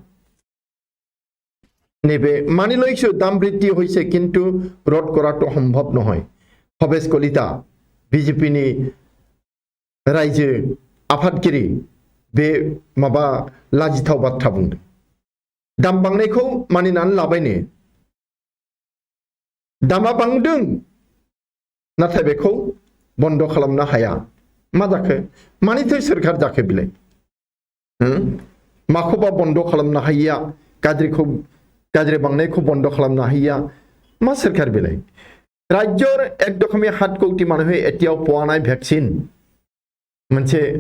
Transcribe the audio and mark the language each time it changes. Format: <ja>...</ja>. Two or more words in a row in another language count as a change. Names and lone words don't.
<brx>नैबे मानि</brx> <as>লৈছো দাম বৃদ্ধি হৈছে কিন্তু রদ কৰাটো সম্ভৱ নহয়</as> <brx>ভৱেশ কলিতা বিজেপিनि रायजो आफादगिरि बे माबा लाजिथाव बाथ्रा बुंदों दाम बांनायखौ मानिनानै लाबायनो दामा बांदों नाथाय बेखौ बन्द खालामनो हाया मा जाखो मानिथो सोरखार जाखो बिलाय माखौबा बन्द खालामनो हायिया गाज्रि बांनायखौ बन्द खालामनो हायिया मा सोरखार बिलाय</brx> <as>ৰাজ্যৰ একদমৈ 7 কোটী মানুহে এতিয়াও</as> <brx>पोवानाय भैक्सिन मोनसे</brx>